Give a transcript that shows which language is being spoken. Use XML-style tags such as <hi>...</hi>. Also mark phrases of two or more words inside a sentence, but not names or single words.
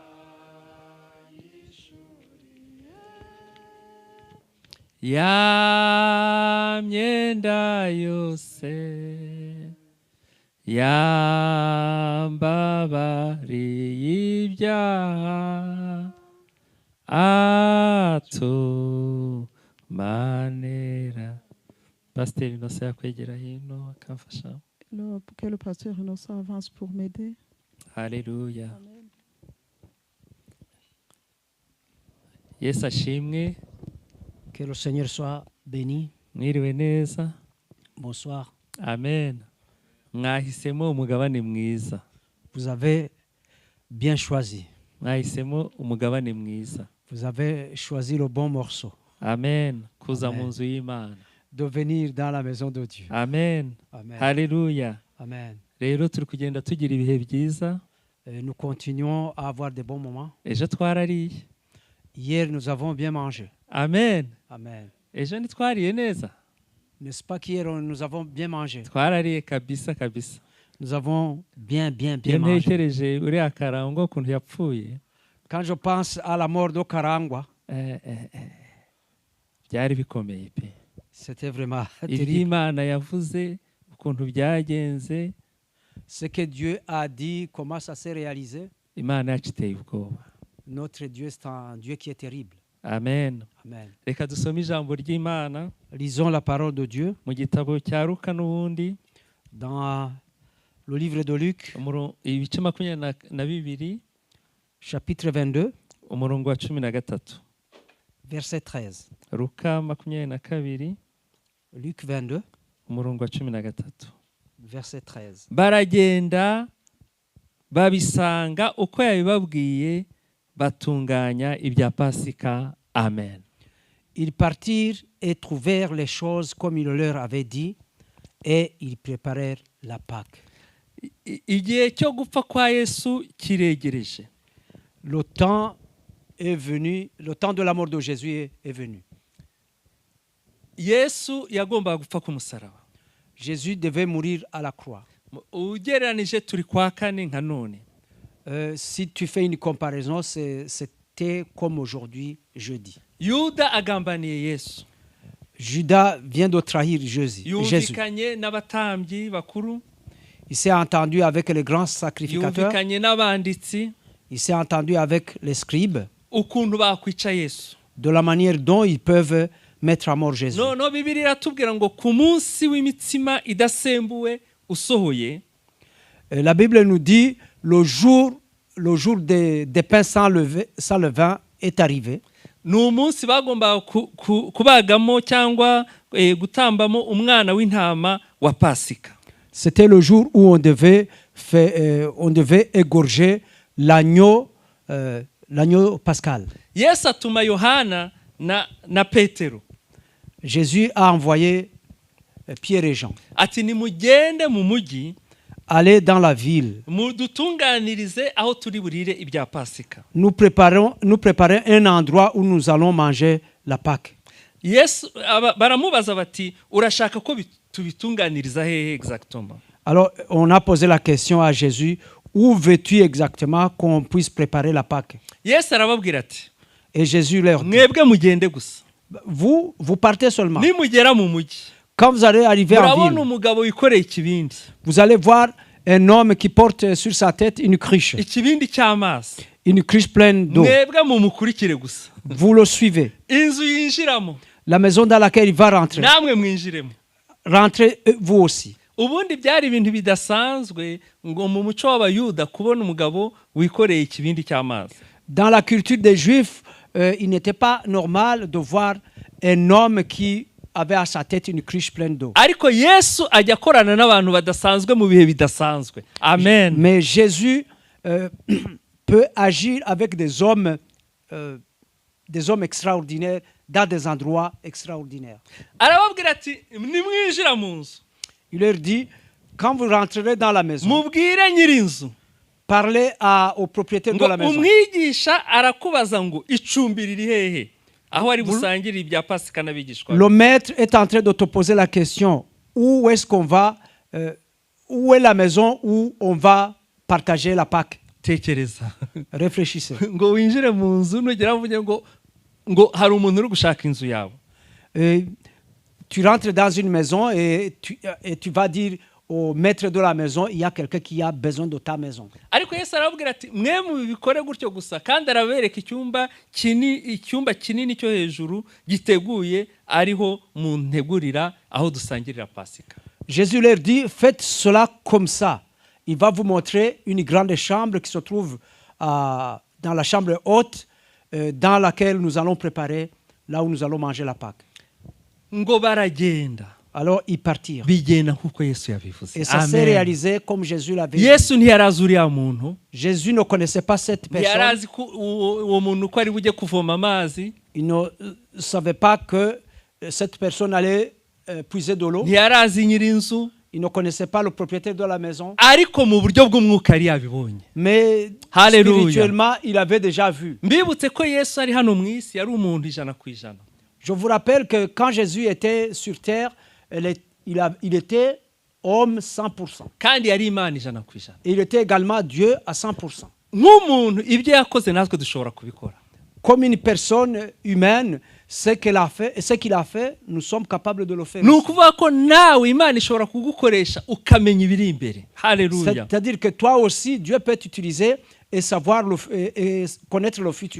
<rw>ya myenda yose yambabariye ibyaha atumanera. Pasteur Innocent yakwegera hino akamfasha.</rw> <fr>Que le pasteur Innocent avance pour m'aider. Alléluia.</fr> <rw>Yesu ashimwe.</rw> <fr>Que le Seigneur soit béni.</fr> <rw>Mwiriwe neza.</rw> <fr>Bonsoir. Amen.</fr> <rw>Mwahisemo umugabane mwiza.</rw> <fr>Vous avez bien choisi.</fr> <rw>Mwahisemo umugabane mwiza.</rw> <fr>Vous avez choisi le bon morceau.</fr> <rw>Amen. Kuza mu nzu y'Imana.</rw> <fr>De venir dans la maison de Dieu. Amen. Amen. Alléluia. Amen.</fr> <rw>Rero turi kugenda tugira ibihe byiza.</rw> <fr>Nous continuons à avoir des bons moments.</fr> <rw>Ejo twarariye.</rw> <fr>Hier, nous avons bien mangé. Amen. Amen.</fr> <rw>Ejo ntitwariye neza.</rw> <fr>N'est-ce pas qu'hier, nous avons bien mangé?</fr> <rw>Twarariye kabisa kabisa.</rw> <fr>Nous avons bien mangé.</fr> <rw>Ntekereje uriya Karangwa ukuntu yapfuye.</rw> <fr>Quand je pense à la mort de Karangwa,</fr> <rw>byari bikomeye pe.</rw> <fr>C'était vraiment terrible.</fr> <rw>Iby'Imana yavuze ukuntu byagenze.</rw> <fr>Ce que Dieu a dit, comment ça s'est réalisé?</fr> <rw>Imana yacu iteye ubwoba.</rw> <fr>Notre Dieu, c'est un Dieu qui est terrible. Amen. Amen.</fr> <rw>Reka dusome ijambo ry'Imana.</rw> <fr>Lisons la parole de Dieu.</fr> <rw>Mu gitabo cya Luka n'ubundi.</rw> <fr>Dans le livre de Luc.</fr> <rw>Ibice 22.</rw> <fr>Chapitre 22.</fr> <rw>Umurongo wa 13.</rw> <fr>Verset 13.</fr> <rw>Luka 22.</rw> <fr>Luc 22.</fr> <rw>Umurongo wa 13.</rw> <fr>Verset 13.</fr> <rw>Baragenda babisanga uko yabibabwiye batunganya ibya Pasika. Amen.</rw> <fr>Ils partirent et trouvèrent les choses comme il leur avait dit et ils préparèrent la Pâque.</fr> <rw>Igihe cyo gupfa kwa Yesu kiregereje.</rw> <fr>Le temps est venu, le temps de la mort de Jésus est venu.</fr> <rw>Yesu yagombaga gupfa ku musaraba.</rw> <fr>Jésus devait mourir à la croix.</fr> <rw>Ugereranije turi kwa kane nka none.</rw> <fr>Si tu fais une comparaison, c'était comme aujourd'hui, jeudi.</fr> <rw>Yuda agambaniye Yesu.</rw> <fr>Judas vient de trahir Jésus.</fr> <rw>Yumvikanye n'abatambyi bakuru.</rw> <fr>Il s'est entendu avec les grands sacrificateurs.</fr> <rw>Yumvikanye n'abanditsi.</rw> <fr>Il s'est entendu avec les scribes.</fr> <rw>Ukuntu bakwica Yesu.</rw> <fr>De la manière dont ils peuvent mettre à mort Jésus.</fr> <rw>No Bibiliya iratubwira ngo ku munsi w'imitsima idasembuwe usohoye.</rw> <fr>La Bible nous dit le jour des pains sans levain est arrivé.</fr> <rw>Ni umunsi bagomba kubagamo cyangwa gutambamo umwana w'intama wa Pasika.</rw> <fr>C'était le jour où on devait égorger l'agneau pascal.</fr> <rw>Yesu atuma Yohana na Petero.</rw> <fr>Jésus a envoyé Pierre et Jean.</fr> <rw>Ati nimugende mu mujyi.</rw> <fr>Allez dans la ville.</fr> <rw>Mudutunganirize aho turi burire ibya Pasika.</rw> <fr>Nous préparons un endroit où nous allons manger la Pâque.</fr> <rw>Yesu baramubaza bati urashaka ko tubitunganiriza hehe exactement?</rw> <fr>Alors on a posé la question à Jésus, où veux-tu exactement qu'on puisse préparer la Pâque?</fr> <rw>Yesu arababwira ati.</rw> <fr>Et Jésus leur dit.</fr> <rw>Mwebwe mugende gusa.</rw> <fr>Vous partez seulement.</fr> <rw>Nimugera mu mujyi.</rw> <fr>Quand vous allez arriver en ville, vous allez voir un homme qui porte sur sa tête une cruche. Une cruche pleine d'eau. Vous le suivez. La maison dans laquelle il va rentrer. Rentrez vous aussi.</fr> <rw>Ubundi byari ibintu bidasanzwe ngo mu muco w'abayuda kubona umugabo wikoreye ikibindi cy'amazi.</rw> <fr>Dans la culture des Juifs, il n'était pas normal de voir un homme qui avait à sa tête une cruche pleine d'eau.</fr> <rw>Ariko Yesu ajya korana n'abantu badasanzwe mu bihe bidasanzwe. Amen.</rw> <fr>Mais Jésus peut agir avec des hommes extraordinaires dans des endroits extraordinaires.</fr> <rw>Arababwira ati nimwinjira mu nzu.</rw> <fr>Il leur dit, quand vous rentrerez dans la maison,</fr> <rw>mubwire nyir'inzu</rw> <fr>parlez au propriétaire de la maison.</fr> <rw>Umwigisha arakubaza ngo icumbi riri hehe aho ari busangire ibya Pasika n'abigishwa.</rw> <fr>Le maître est en train de te poser la question, où est-ce qu'on va, où est la maison où on va partager la Pâque?</fr> <rw>Tekereza.</rw> <fr>Réfléchissez.</fr> <rw>Ngo winjire mu nzu nugera mvuge ngo hari umuntu uri gushaka inzu yawe.</rw> <fr>Tu rentres dans une maison et tu vas dire au maître de la maison, il y a quelqu'un qui a besoin de ta maison.</fr> <rw>Ariko Yesu arababwira ati mwe mubikore gutyo gusa kandi arabereka icyumba kinini cyo hejuru giteguye ariho mu ntegurira aho dusangirira Pasika.</rw> <fr>Jésus leur dit, faites cela comme ça. Il va vous montrer une grande chambre qui se trouve dans la chambre haute dans laquelle nous allons préparer, là où nous allons manger la Pâque.</fr> <rw>Ngo baragenda.</rw> <fr>Alors ils partirent.</fr> <rw>Bigenda nkuko Yesu yabivuze.</rw> <fr>Et ça s'est réalisé comme Jésus l'avait dit.</fr> <rw>Yesu ntiyarazi uriya muntu.</rw> <fr>Jésus ne connaissait pas cette personne.</fr> <rw>Ntiyarazi uwo muntu ko ari bujye kuvoma amazi.</rw> <fr>Il ne savait pas que cette personne allait puiser de l'eau.</fr> <rw>Ntiyarazi nyir'inzu.</rw> <fr>Il ne connaissait pas le propriétaire de la maison.</fr> <rw>Ariko mu buryo bw'umwuka yari yabibonye.</rw> <fr>Mais spirituellement, il avait déjà vu.</fr> <rw>Mbibutse ko Yesu ari hano mu isi yari umuntu 100%.</rw> <fr>Je vous rappelle que quand Jésus était sur terre, il était homme 100%.</fr> <rw>Kandi yari Imana 100%.</rw> <fr>Et il était également Dieu à 100%.</fr> <rw>Nk'umuntu ibyo yakoze natwe dushobora kubikora.</rw> <fr>Comme une personne humaine, ce qu'il a fait, nous sommes capables de le faire.</fr> <rw>Nukuvuga ko nawe Imana ishobora kugukoresha ukamenya ibiri imbere. Haleluya.</rw> <fr>C'est-à-dire que toi aussi, Dieu peut t'utiliser et savoir et connaître le futur.</fr>